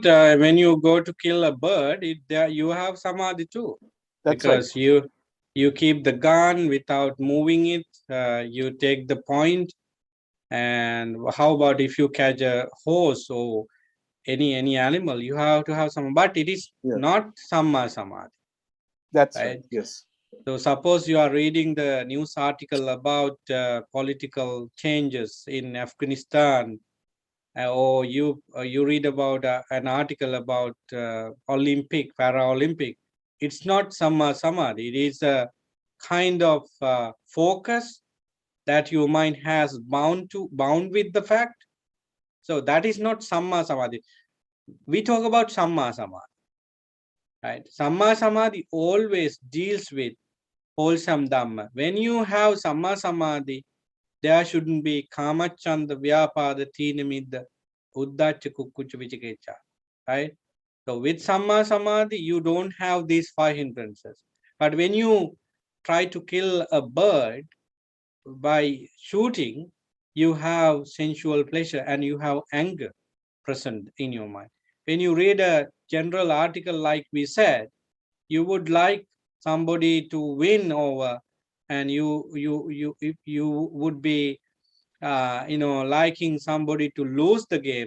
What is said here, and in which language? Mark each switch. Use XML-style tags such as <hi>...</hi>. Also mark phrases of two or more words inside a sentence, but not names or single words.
<en>When you go to kill a bird, you have samadhi too. That's because right. you keep the gun without moving it. You take the point. And how about if you catch a horse or any animal? You have to have some, but it is not</en> <pi>samma samadhi.</pi> <en>That's right. Yes. So suppose you are reading the news article about political changes in Afghanistan, or you read about an article about Olympic, Paralympic. It's not</en> <pi>samma samadhi.</pi> <en>It is a kind of focus that your mind has bound with the fact. So that is not</en> <pi>samma samadhi.</pi> <en>We talk about</en> <pi>samma samadhi,</pi> <en>right?</en> <pi>Samma samadhi</pi> <en>always deals with wholesome dhamma. When you have</en> <pi>samma samadhi,</pi> <en>there shouldn't be</en> <pi>kamachanda, vyapada, tinamidda, uddacha, kukkucha, vichikecha,</pi> <en>right? So with</en> <pi>samma samadhi,</pi> <en>you don't have these 5 hindrances. But when you try to kill a bird by shooting, you have sensual pleasure and you have anger present in your mind. When you read a general article, like we said, you would like somebody to win over, and you would be liking somebody to lose the game.</en>